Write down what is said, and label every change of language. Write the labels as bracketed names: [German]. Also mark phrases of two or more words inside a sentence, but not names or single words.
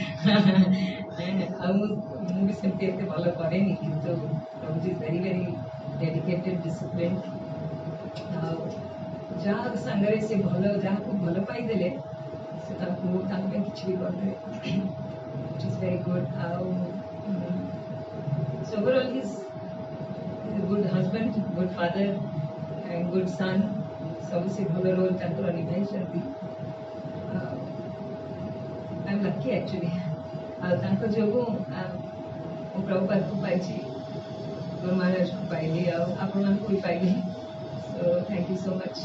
[Odia] ଆଉ ମୁଁ ବି ସେମିତି ଏତେ ଭଲ କରେନି, କିନ୍ତୁ ପ୍ରଭୁଜୀ [English] is very very dedicated, discipline. [Odia] ଆଉ ଯାହା ସାଙ୍ଗରେ ସେ ଭଲ, ଯାହାକୁ ଭଲ ପାଇଦେଲେ ସେ ତାଙ୍କ ପାଇଁ କିଛି ବି କରିଦେବେ। [English] It is very good. ଆଉ overall his a good husband, good father and good son. [Odia] ସବୁ ସେ ଭଲ ରୋଲ୍ ତାଙ୍କର ନିଭାଇଛନ୍ତି। [English] I am lucky actually. [Odia] ଆଉ ତାଙ୍କ ଯୋଗୁଁ ମୁଁ ପ୍ରଭୁପାଦକୁ ପାଇଛି, ଗୁରୁ ମହାରାଜକୁ ପାଇଲି, ଆଉ ଆପଣମାନଙ୍କୁ ବି ପାଇଲି। [English] So thank you so much.